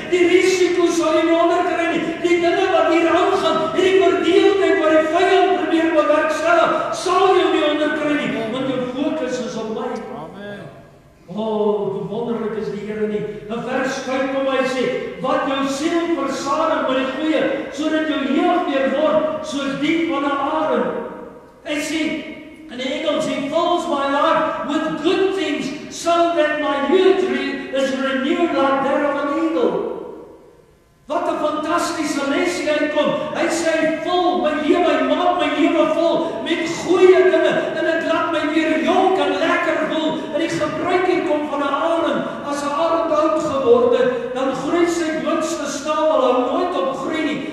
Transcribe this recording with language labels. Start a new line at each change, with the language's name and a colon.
Afrikaans: Die risiko sal jy nie onderkry nie. Die dinge wat hier aangaan, hierdie verdeeldheid wat die vyand probeer bewerkstellig, sal jy nie onderkry nie, want jou fokus is op my. Amen. Oh, wonderlik is die Here nie. In vers 5 kom hy sê, wat jou siel versadig met die goeie, sodat jou jeug weer word, soos die van 'n arend. Hy sê, in Engels,
English: he fills my life with good things, so that my youth is renewed like that of an eagle.
Afrikaans: Wat 'n fantastiese les hier uitkom. Hy sê hy vul my lewe, hy maak my lewe vol met goeie dinge en dit laat my weer jonk en lekker voel. En die gebruik hier kom van 'n arend. As 'n arend oud geword het, dan groei sy boonste snavel, hou nooit op groei nie.